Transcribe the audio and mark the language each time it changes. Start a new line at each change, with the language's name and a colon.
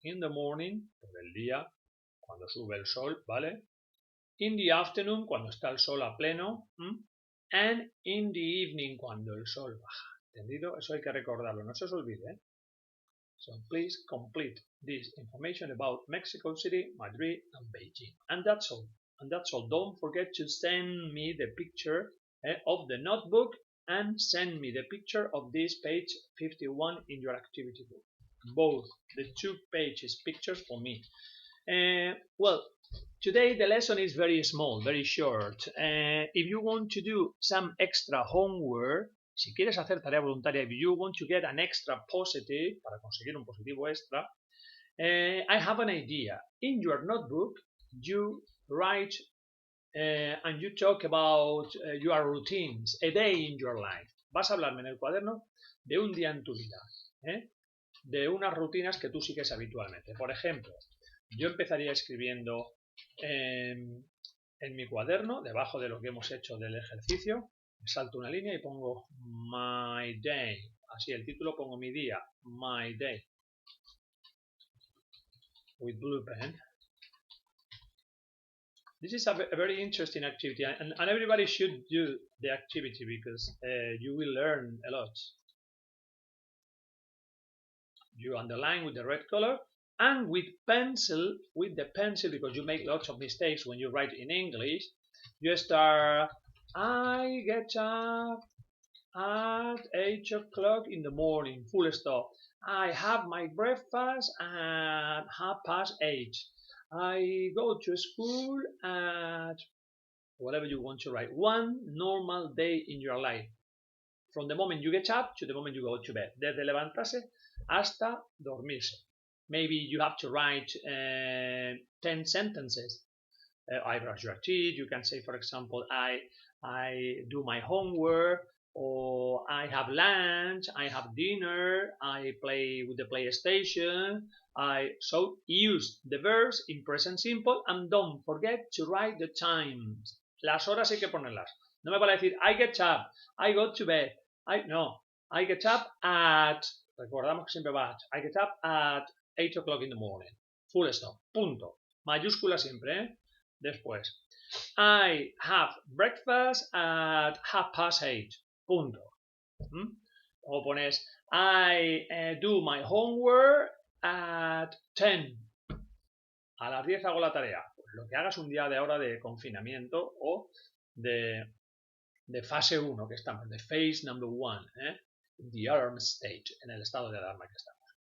English: In the morning,
Spanish: por el día, cuando sube el sol, ¿vale?
English: In the afternoon,
Spanish: cuando está el sol a pleno.
English: And in the evening,
Spanish: cuando el sol baja. ¿Entendido? Eso hay que recordarlo, no se os olvide, ¿eh?
English: So please complete this information about Mexico City, Madrid, and Beijing. And that's all. And that's all. Don't forget to send me the picture of the notebook and send me the picture of this page 51 in your activity book. Both the 2 pages pictures for me. Well, today the lesson is very small, very short. If you want to do some extra homework,
Spanish: si quieres hacer tarea voluntaria,
English: if you want to get an extra positive,
Spanish: para conseguir un positivo extra,
English: I have an idea. In your notebook, you write and you talk about your routines, a day in your life.
Spanish: Vas a hablarme en el cuaderno de un día en tu vida, de unas rutinas que tú sigues habitualmente. Por ejemplo, yo empezaría escribiendo en mi cuaderno, debajo de lo que hemos hecho del ejercicio, salto una línea y pongo
English: my day.
Spanish: Así el título pongo mi día,
English: my day, with blue pen. This is a very interesting activity, and everybody should do the activity because you will learn a lot. You underline with the red color and with the pencil, because you make lots of mistakes when you write in English. You start, I get up at 8 o'clock in the morning, full stop. I have my breakfast at 8:30. I go to school at whatever you want to write. One normal day in your life. From the moment you get up to the moment you go to bed.
Spanish: Desde levantarse hasta dormirse.
English: Maybe you have to write 10 sentences. I brush your teeth. You can say, for example, I do my homework, or I have lunch, I have dinner, I play with the PlayStation. So use the verbs in present simple and don't forget to write the times.
Spanish: Las horas hay que ponerlas. No me vale decir
English: I get up, I go to bed. No, I get up at,
Spanish: recordamos que siempre va
English: at, I get up at 8 o'clock in the morning. Full stop,
Spanish: punto. Mayúscula siempre, ¿eh? Después,
English: I have breakfast at 8:30.
Spanish: Punto. O pones,
English: I do my homework at 10.
Spanish: A las 10 hago la tarea. Pues lo que hagas un día de ahora de confinamiento o de fase 1 que estamos, de
English: phase number 1, the alarm state,
Spanish: en el estado de alarma que estamos.